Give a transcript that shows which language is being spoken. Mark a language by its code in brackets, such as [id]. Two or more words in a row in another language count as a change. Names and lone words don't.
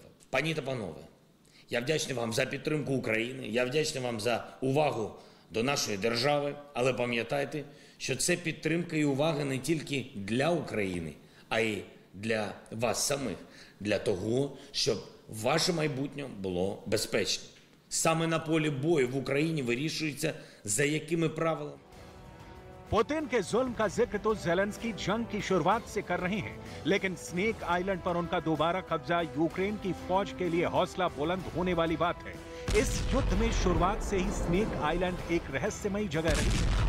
[uk] Пані та панове, я вдячний вам за підтримку України, я вдячний вам за увагу до нашої держави, але пам'ятайте, що це підтримка і увага не тільки для України, а й для вас самих, для того, щоб ваше майбутнє було безпечним. Саме на полі бою в Україні вирішується, за якими правилами. [hi] पुतिन के जुल्म का जिक्र तो ज़ेलेंस्की जंग की शुरुआत से कर रहे हैं, लेकिन स्नेक आइलैंड पर उनका दोबारा कब्जा यूक्रेन की फौज के लिए हौसला बुलंद होने वाली बात है। इस युद्ध में शुरुआत से ही स्नेक आइलैंड एक रहस्यमयी जगह रही।